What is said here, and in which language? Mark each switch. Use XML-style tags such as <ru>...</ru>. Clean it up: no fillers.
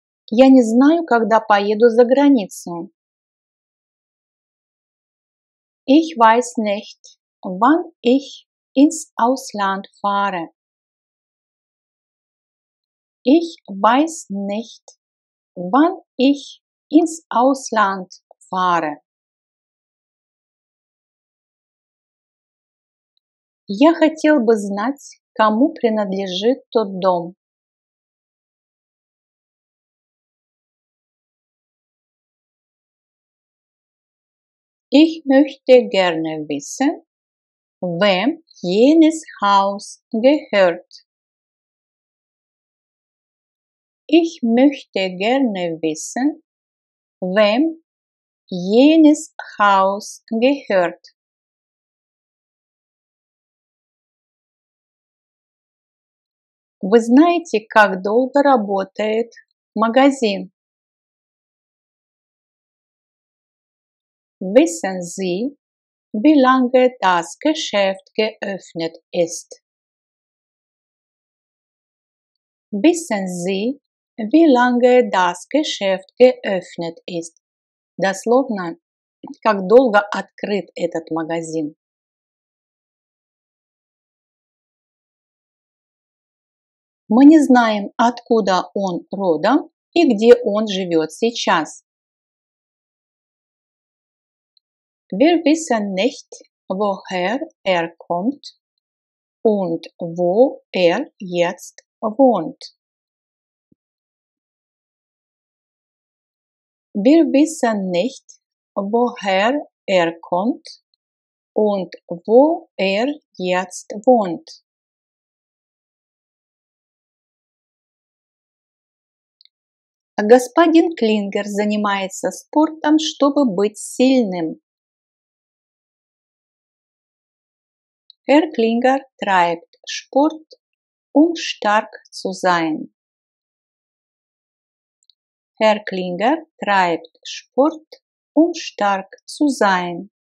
<ru>Я не знаю, когда поеду за границу.</ru> <de>Ich weiß nicht, wann ich ins Ausland fahre. Ich weiß nicht, wann ich ins Ausland fahre.</de> <ru>Я хотел бы знать, кому принадлежит тот дом.</ru> <de>Ich möchte gerne wissen, wem jenes Haus gehört. Ich möchte gerne wissen, wem jenes Haus gehört.</de> <ru>Вы знаете, как долго работает магазин?</ru> <de>Wissen Sie, wie lange das Geschäft geöffnet ist? Wissen Sie, wie lange das Geschäft geöffnet ist?</de> <ru>Дословно, как долго открыт этот магазин. Мы не знаем, откуда он родом и где он живет сейчас.</ru> <de>Wir wissen nicht, woher kommt und wo jetzt wohnt. Wir wissen nicht, woher kommt und wo jetzt wohnt.</de> <ru>Господин Клингер занимается спортом, чтобы быть сильным.</ru> <de>Herr Klinger treibt Sport, stark zu sein. Herr Klinger treibt Sport, stark zu sein.</de>